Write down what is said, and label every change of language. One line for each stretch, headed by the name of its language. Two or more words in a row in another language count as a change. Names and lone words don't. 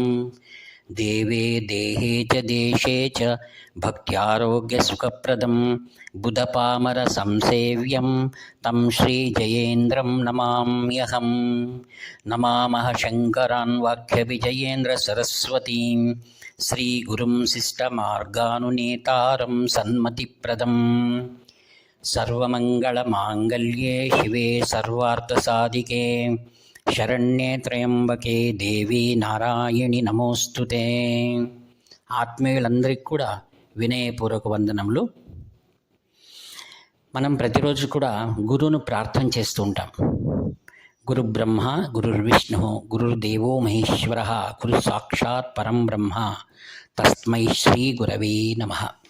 Sanskrit: देवे देहे च देशे च भक्त्यारोग्यसुखप्रदं बुधपामरसंसेव्यं तं श्रीजयेन्द्रं नमाम्यहम्। नमामः शङ्करान् वाक्यविजयेन्द्रसरस्वतीं श्रीगुरुं शिष्टमार्गानुनेतारं सन्मतिप्रदं। सर्वमङ्गलमाङ्गल्ये शिवे सर्वार्थसाधिके శరణ్యే త్రయంబకే దేవి నారాయణి నమోస్తుతే.
Telugu: ఆత్మీయులందరికీ కూడా వినయపూర్వక వందనములు. మనం ప్రతిరోజు కూడా గురువును ప్రార్థన చేస్తూ ఉంటాం.
Sanskrit: గురు బ్రహ్మ గురుర్విష్ణు గురుర్దేవో మహేశ్వర గురు సాక్షాత్ పరం బ్రహ్మ తస్మై శ్రీ గురవే నమః.